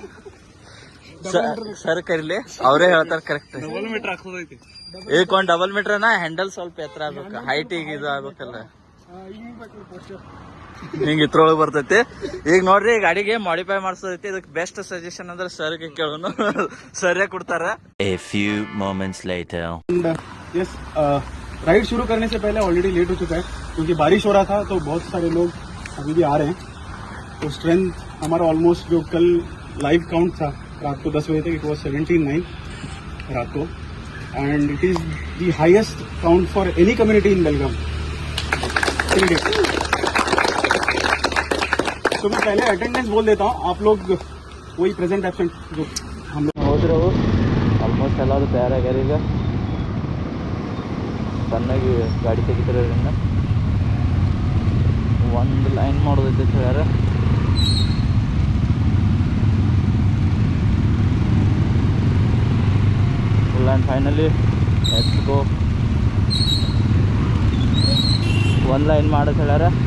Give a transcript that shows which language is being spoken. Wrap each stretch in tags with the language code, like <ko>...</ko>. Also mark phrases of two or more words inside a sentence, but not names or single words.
<kn>ಸರ್ ಕರಿಲಿ ಅವರೇ ಹೇಳ್ತಾರೆ ಕರೆಕ್ಟ್ ಈಗ ಒಂದ್</kn> <en>double meter handle</en> <kn>ಸ್ವಲ್ಪ ಎತ್ತರ ಆಗ್ಬೇಕು ಹೈಟ್ ಈಗ ಇದು ಆಗ್ಬೇಕಲ್ಲ ಹಿಂಗ ಇತ್ರೊಳಗೆ ಬರ್ತೈತಿ ಈಗ ನೋಡ್ರಿ ಗಾಡಿಗೆ ಮಾಡಿಫೈ ಮಾಡಿಸೋದೈತಿ ಇದಕ್ಕೆ</kn> <en>best suggestion</en> <kn>ಅಂದ್ರೆ ಸರ್ಗೆ ಕೇಳೋನು ಸರಿಯಾಗಿ ಕೊಡ್ತಾರ</kn> <en>A few moments later.</en> <hi>यस राइड शुरू करने से पहले</hi> <en>already late</en> <hi>हो चुका है क्योंकि बारिश हो रहा था तो बहुत सारे लोग अभी भी आ रहे हैं तो स्ट्रेंथ हमारा ऑलमोस्ट जो कल</hi> <en>live count</en> <hi>था रात को 10 बजे तक</hi> <en>it was</en> <hi>17-9 रात को</hi> <en>and it is the highest count for any community in Belgaum</en> <hi>तो मैं पहले अटेंडेंस बोल देता हूँ आप लोग वही</hi> <en>present absent</en> <hi>जो हम लोग</hi> <kn>ಹೋದ್ರು ಆಲ್ಮೋಸ್ಟ್ ಎಲ್ಲರೂ ತಯಾರಾಗ್ಯಾರ ಈಗ ಸಣ್ಣಾಗಿ ಗಾಡಿ ತೆಗಿತಿರೋದ್ರಿಂದ ಒಂದು ಲೈನ್ ಮಾಡೋದೈತೆ ಹೇಳ್ಯಾರ</kn> <en>full and finally let's go</en> <kn>ಒಂದು ಲೈನ್ ಮಾಡೋದು ಹೇಳ್ಯಾರ</kn>